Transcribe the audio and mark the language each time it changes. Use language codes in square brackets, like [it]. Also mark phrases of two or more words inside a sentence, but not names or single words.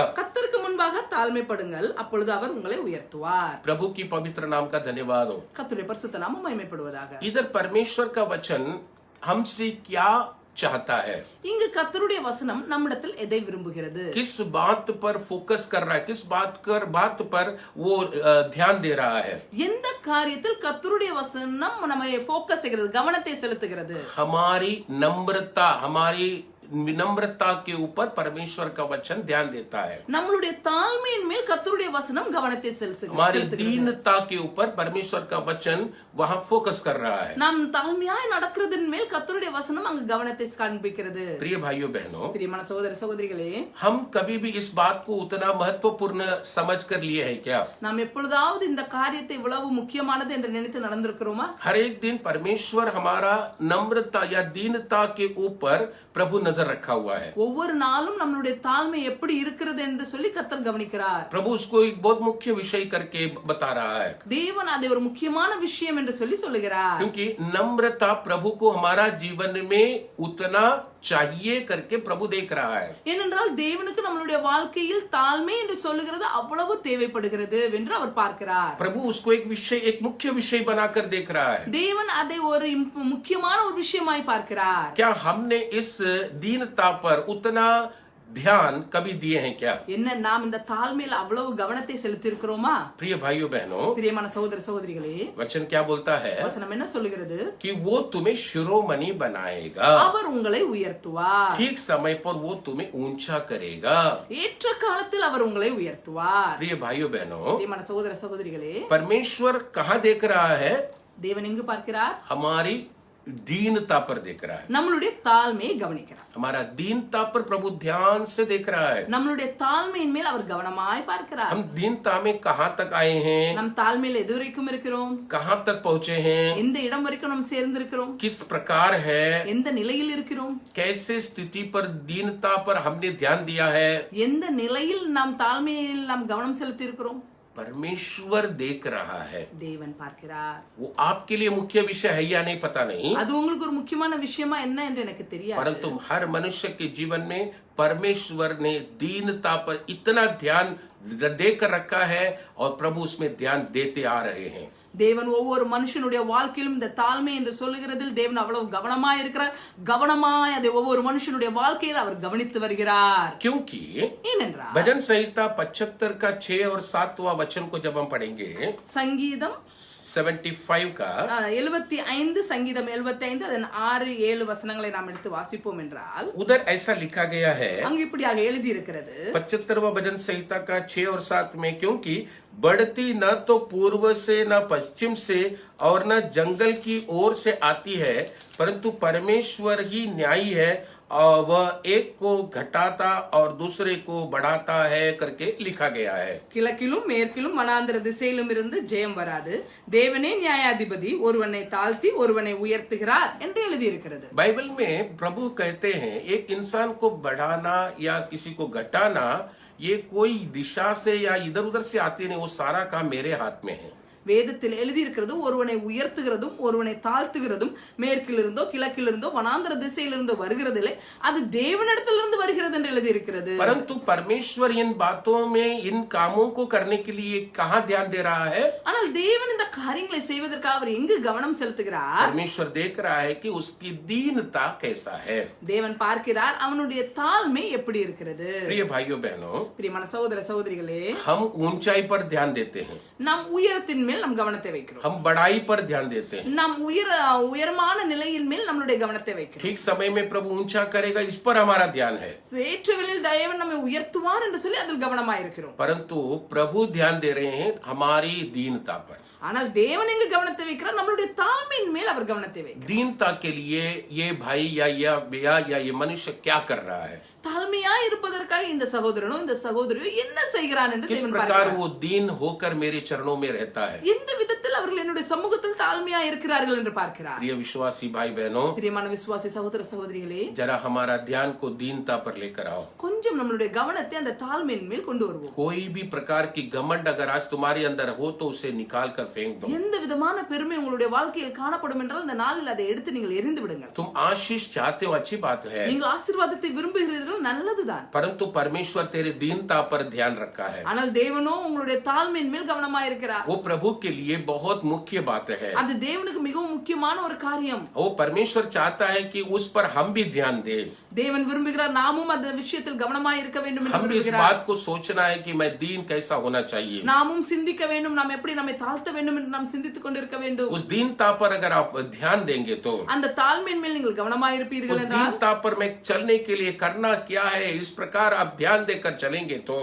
[ta] கர்த்தருக்கு முன்பாக தாழ்மைப்படுங்கள், அப்பொழுது அவர் உங்களை உயர்த்துவார்। [hi] प्रभु की पवित्र नाम का धन्यवाद हो। [ta] கர்த்தருடைய பரிசுத்த நாமம் மகிமைப்படுவதாக। [hi] इधर परमेश्वर का वचन हमसे क्या चाहता है, [ta] இங்கு கர்த்தருடைய வசனம் நம்மிடத்தில் எதை விரும்புகிறது, [hi] किस बात पर फोकस कर रहा है, किस बात पर वो ध्यान दे रहा है। [ta] எந்த காரியத்தில் கர்த்தருடைய வசனம் நம்மை ஃபோக்கஸ் செய்கிறது, கவனத்தை செலுத்துகிறது? [hi] हमारी नम्रता, हमारी विनम्रता के ऊपर परमेश्वर का वचन ध्यान देता है। [ta] நம்மளுடைய தாழ்மையின் மேல் கர்த்தருடைய வசனம் கவனத்தை [hi] हमारी [ta] செலுத்துகிறது। [hi] दीनता के ऊपर परमेश्वर का वचन वहाँ फोकस कर रहा है। [ta] நாம் தாழ்மையாய் நடக்கிறதின் மேல் கர்த்தருடைய வசனம் அங்கு கவனத்தை காண்பிக்கிறது। [hi] प्रिय भाइयों बहनों, [ta] பிரியமான சகோதர சகோதரிகளே, [hi] हम कभी भी इस बात को उतना महत्वपूर्ण समझ कर लिए है क्या? [ta] நாம் எப்பொழுதாவது இந்த காரியத்தை இவ்வளவு முக்கியமானது என்று நினைத்து நடந்திருக்கிறோமா? [hi] हर एक दिन परमेश्वर हमारा नम्रता या दीनता के ऊपर प्रभु नजर रखा हुआ है। [ta] ஒவ்வொரு நாளும் நம்மளுடைய தாழ்மை எப்படி இருக்கிறது என்று சொல்லி கர்த்தர் கவனிக்கிறார்। [hi] प्रभु उसको एक बहुत मुख्य विषय करके बता रहा है, [ta] தேவன் அதை ஒரு முக்கியமான விஷயம் என்று சொல்லி சொல்லுகிறார்। [hi] क्योंकि नम्रता प्रभु को हमारा जीवन में उतना चाहिए करके प्रभु देख रहा है। [ta] ஏனென்றால் தேவனுக்கு நம்மளுடைய வாழ்க்கையில் தாழ்மை என்று சொல்லுகிறது அவ்வளவு தேவைப்படுகிறது என்று அவர் பார்க்கிறார்। [hi] प्रभु उसको एक मुख्य विषय बनाकर देख रहा है। [ta] தேவன் அதை ஒரு முக்கியமான ஒரு விஷயமாய் பார்க்கிறார்। [hi] क्या हमने इस दीनता पर उतना ध्यान कभी दिए हैं क्या? [ta] என்ன நாம் இந்த தாழ்மையில் அவ்வளவு கவனத்தை செலுத்தி இருக்கிறோமா? [hi] प्रिय भाइयों बहनों, [ta] பிரியமான சகோதர சகோதரிகளே, [hi] वचन क्या बोलता है [ta] வசனம் என்ன சொல்லுகிறது? [hi] कि वो तुम्हें शिरोमणि बनाएगा, [ta] அவர் உங்களை உயர்த்துவார், [hi] ठीक समय पर वो तुम्हें ऊंचा करेगा। [ta] ஏற்ற காலத்தில் அவர் உங்களை உயர்த்துவார்। [hi] प्रिय भाइयों बहनों, [ta] பிரியமான சகோதர சகோதரிகளே, [hi] परमेश्वर कहाँ देख रहा है? [ta] தேவன் எங்கு பார்க்கிறார்? [hi] हमारी दीनता पर देख रहा है। [ta] நம்மளுடைய தாழ்மையை கவனிக்கிறார்। [hi] हमारा दीनता पर प्रभु ध्यान से देख रहा है। [ta] நம்மளுடைய தாழ்மையின் மேல் அவர் கவனமாய் பார்க்கிறார்। [hi] हम दीनता में कहाँ तक आए हैं, [ta] நம் தாழ்மையில் எது வரைக்கும் இருக்கிறோம், [hi] कहाँ तक पहुँचे हैं, [ta] எந்த இடம் வரைக்கும் நாம் சேர்ந்திருக்கிறோம், [hi] किस प्रकार है, [ta] எந்த நிலையில் இருக்கிறோம், [hi] कैसे स्थिति पर दीनता पर हमने ध्यान दिया है, [ta] எந்த நிலையில் நாம் தாழ்மையில் நாம் கவனம் செலுத்தி இருக்கிறோம், [hi] परमेश्वर देख रहा है। [ta] தேவன் பார்க்கிறார்। [hi] वो आपके लिए मुख्य विषय है या नहीं पता नहीं, [ta] அது உங்களுக்கு ஒரு முக்கியமான விஷயமா என்ன என்று எனக்கு தெரியாது। [hi] परंतु हर मनुष्य के जीवन में परमेश्वर ने दीनता पर इतना ध्यान देकर रखा है और प्रभु उसमें ध्यान देते आ रहे हैं। [ta] தேவன் ஒவ்வொரு மனுஷனுடைய வாழ்க்கையிலும் இந்த தாழ்மை என்று சொல்லுகிறதில் தேவன் அவ்வளவு கவனமாய் இருக்கிறார்। கவனமாய் அதை ஒவ்வொரு மனுஷனுடைய வாழ்க்கையில் அவர் கவனித்து வருகிறார்। [hi] क्योंकि [ta] ஏனென்றால் [hi] भजन संहिता 75 का 6 और 7वां वचन को जब हम पढ़ेंगे, [ta] சங்கீதம் [hi] 75 का [ta] 75 சங்கீதம் 75 அதன் 6-7 வசனங்களை நாம் எடுத்து வாசிப்போம் என்றால் [hi] उधर ऐसा लिखा गया है, [ta] அங்கு இப்படியாக எழுதி இருக்கிறது, [hi] 75वां भजन संहिता का 6 और 7 में, क्योंकि बढ़ती न तो पूर्व से न पश्चिम से और न जंगल की ओर से आती है, परंतु परमेश्वर ही न्यायी है और वह एक को घटाता और दूसरे को बढ़ाता है करके लिखा गया है। [ta] கிழக்கிலும் மேற்கிலும் வனாந்திர திசையிலும் இருந்து ஜெயம் வராது, தேவனே நியாயாதிபதி, ஒருவனை தாழ்த்தி ஒருவனை உயர்த்துகிறார் என்று எழுதி இருக்கிறது। [hi] बाइबल में प्रभु कहते हैं एक इंसान को बढ़ाना या किसी को घटाना ये कोई दिशा से या इधर उधर से आती नहीं, वो सारा काम मेरे हाथ में है। [ta] வேதத்தில் எழுதியிருக்கிறது ஒருவனை உயர்த்துகிறதும் ஒருவனை தாழ்த்துகிறதும் மேற்கிலிருந்தோ கிழக்கிலிருந்தோ வனாந்தர திசையிலிருந்தோ வருகிறதில்லை, அது தேவனிடத்திலிருந்து வருகிறது என்று எழுதியிருக்கிறது. [hi] परंतु परमेश्वर इन बातों में इन कामों को करने के लिए कहाँ ध्यान दे रहा है? [ta] ஆனால் தேவன் இந்த காரியங்களை செய்வதற்காக அவர் எங்கு கவனம் செலுத்துகிறார்? [hi] परमेश्वर देख रहा है कि उसकी दीनता कैसा है। [ta] தேவன் பார்க்கிறார் அவனுடைய தாழ்மை எப்படி இருக்கிறது. [hi] प्रिय भाइयों बहनों, [ta] பிரியமான சகோதர சகோதரிகளே, [hi] हम ऊंचाई पर ध्यान देते हैं, [ta] நாம் உயரத்தின் மேல் நம் கவனத்தை வைக்கிறோம். [hi] हम बड़ाई पर ध्यान देते हैं, [ta] நாம் உயரமான நிலையின் மேல் நம்மளுடைய கவனத்தை வைக்கிறோம். [hi] ठीक समय में प्रभु ऊंचा करेगा, इस पर हमारा ध्यान है। [ta] ஏற்றவெளியில் தேவன் நம்மை உயர்த்துவார் என்று சொல்லி அதில் கவனமாயிருக்கிறோம். [hi] परंतु प्रभु ध्यान दे रहे हैं हमारी दीनता पर। [ta] ஆனால் தேவன் எங்கு கவனத்தை வைக்கிறார்? நம்மளுடைய தாழ்மையின் மேல் அவர் கவனத்தை வைக்கிறார். [hi] दीनता के लिए ये भाई या ये मनुष्य क्या कर रहा है? [ta] தாழ்மையா இருப்பதற்காக இந்த சகோதரனோ இந்த சகோதரியோ என்ன செய்கிறான் என்று [hi] किस [ta] தேவன் [hi] प्रकार [ta] பார்க்கிறார். [hi] वो दीन होकर मेरे चरणों में रहता है। [ta] எந்த விதத்தில் அவர்கள் என்னுடைய சமூகத்தில் தாழ்மையா இருக்கிறார்கள் என்று பார்க்கிறார். [hi] प्रिय विश्वासी भाई बहनों, [ta] பிரியமான விசுவாசி சகோதர சகோதரிகளே, [hi] जरा हमारा ध्यान को दीनता पर लेकर आओ। [ta] கொஞ்சம் நம்மளுடைய கவனத்தை அந்த தாழ்மையின் மேல் கொண்டு வருவோம். [hi] कोई भी प्रकार की घमंड अगर आज तुम्हारे अंदर हो तो उसे निकाल कर फेंक दो। [ta] எந்த விதமான பெருமை உங்களுடைய வாழ்க்கையில் காணப்படும் என்றால் இந்த நாளில் அதை எடுத்து நீங்கள் எரிந்து விடுங்கள். [hi] तुम आशीष चाहते हो, अच्छी बात है, [ta] நீங்கள் ஆசீர்வாதத்தை விரும்புகிறீர்கள், நல்லதுதான். [hi] परंतु परमेश्वर तेरे दीनता पर ध्यान रखा है। [ta] ஆனால் தேவனோ உங்களுடைய தாழ்மையின் மேல் கவனமா இருக்கிறார். [hi] वो प्रभु के लिए बहुत मुख्य बात है। [ta] அது தேவனுக்கு மிகவும் முக்கியமான ஒரு காரியம். [hi] वो परमेश्वर चाहता है कि उस पर हम भी ध्यान दें। [ta] தேவன் விரும்புகிறார் நாமும் அந்த விஷயத்தில் கவனமா இருக்க வேண்டும் என்று [hi] हम भी इस [ta] விரும்புகிறார். [hi] बात को सोचना है कि मैं दीन कैसा होना चाहिए। [ta] நாமும் சிந்திக்க வேண்டும், நாம் எப்படி நம்மை தாழ்த்த வேண்டும் என்று நாம் சிந்தித்துக் கொண்டிருக்க வேண்டும். [hi] उस दीनता पर अगर आप ध्यान देंगे तो [ta] அந்த தாழ்மையின் மேல் நீங்கள் கவனமா இருப்பீர்கள் [hi] उस [ta] என்றால், [hi] दीनता पर मैं चलने के लिए करना क्या है, इस प्रकार आप ध्यान देकर चलेंगे तो